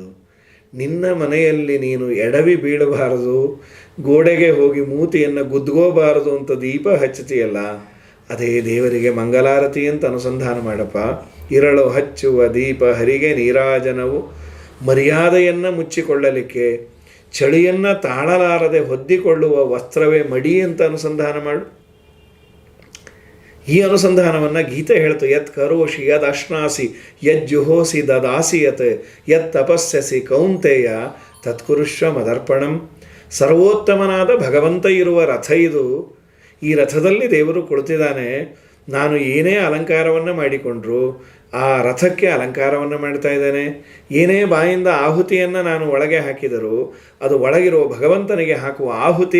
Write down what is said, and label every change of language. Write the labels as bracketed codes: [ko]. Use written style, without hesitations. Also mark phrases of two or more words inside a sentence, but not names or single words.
[kn] ನಿನ್ನ ಮನೆಯಲ್ಲಿ ನೀನು ಎಡವಿ ಬೀಳಬಾರದು, ಗೋಡೆಗೆ ಹೋಗಿ ಮೂತಿಯನ್ನು ಗುದ್ಕೋಬಾರದು ಅಂತ ದೀಪ ಹಚ್ಚುತ್ತೀಯಲ್ಲ, ಅದೇ ದೇವರಿಗೆ ಮಂಗಲಾರತಿ ಅಂತ ಅನುಸಂಧಾನ ಮಾಡಪ್ಪ. ಇರಳು ಹಚ್ಚುವ ದೀಪ ಹರಿಗೆ ನೀರಾಜನವು, ಮರ್ಯಾದೆಯನ್ನು ಮುಚ್ಚಿಕೊಳ್ಳಲಿಕ್ಕೆ, ಚಳಿಯನ್ನು ತಾಳಲಾರದೆ ಹೊದ್ದಿಕೊಳ್ಳುವ ವಸ್ತ್ರವೇ ಮಡಿ ಅಂತ ಅನುಸಂಧಾನ ಮಾಡು. ಈ ಅನುಸಂಧಾನವನ್ನು ಗೀತೆ ಹೇಳ್ತು. [sa] ಯತ್ ಕರೋಷಿ ಯದ್ ಅಶ್ನಾಸಿ ಯಜ್ಜುಹೋಸಿ ದದಾಸಿ ಯತ್ ಯತ್ ತಪಸ್ಯಸಿ ಕೌಂತೆಯ ತತ್ಕುರುಷ್ವ ಮದರ್ಪಣಂ. [kn] ಸರ್ವೋತ್ತಮನಾದ ಭಗವಂತ ಇರುವ ರಥ ಇದು. ಈ ರಥದಲ್ಲಿ ದೇವರು ಕುಳಿತಿದ್ದಾನೆ. ನಾನು ಏನೇ ಅಲಂಕಾರವನ್ನು ಮಾಡಿಕೊಂಡ್ರು ಆ ರಥಕ್ಕೆ ಅಲಂಕಾರವನ್ನು ಮಾಡ್ತಾ ಇದ್ದೇನೆ. ಏನೇ ಬಾಯಿಂದ ಆಹುತಿಯನ್ನು ನಾನು ಒಳಗೆ ಹಾಕಿದರೂ ಅದು ಒಳಗಿರುವ ಭಗವಂತನಿಗೆ ಹಾಕುವ ಆಹುತಿ.